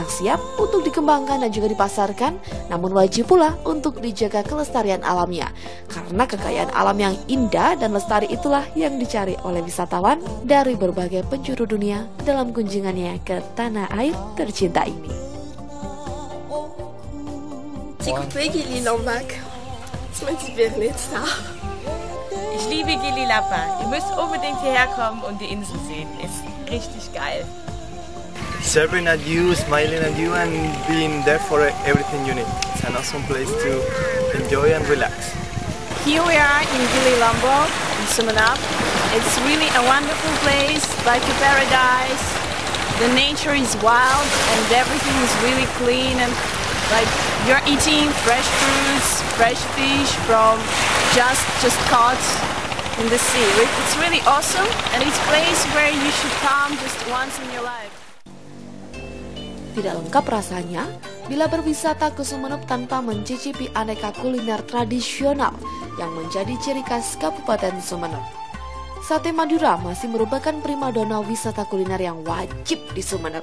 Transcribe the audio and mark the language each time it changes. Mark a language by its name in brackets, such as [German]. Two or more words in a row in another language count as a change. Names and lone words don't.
[Indonesian] siap untuk dikembangkan dan juga dipasarkan, namun wajib pula untuk dijaga kelestarian alamnya, karena kekayaan alam yang indah dan lestari itulah yang dicari oleh wisatawan dari berbagai penjuru dunia dalam kunjungannya ke tanah air tercinta ini. Gili Labak. [German] Ich liebe Gili Labak. Ihr müsst unbedingt hierher kommen und die Insel sehen. Ist richtig geil. [English] Serving at you, smiling at you, and being there for everything you need. It's an awesome place to enjoy and relax. Here we are in Gili Labak in Sumeneb. It's really a wonderful place, like a paradise. The nature is wild and everything is really clean, and like you're eating fresh fruits, fresh fish from just caught in the sea. It's really awesome, and it's a place where you should come just once in your life. [Indonesian] Tidak lengkap rasanya bila berwisata ke Sumeneb tanpa mencicipi aneka kuliner tradisional yang menjadi ciri khas Kabupaten Sumeneb. Sate Madura masih merupakan primadona wisata kuliner yang wajib di Sumeneb.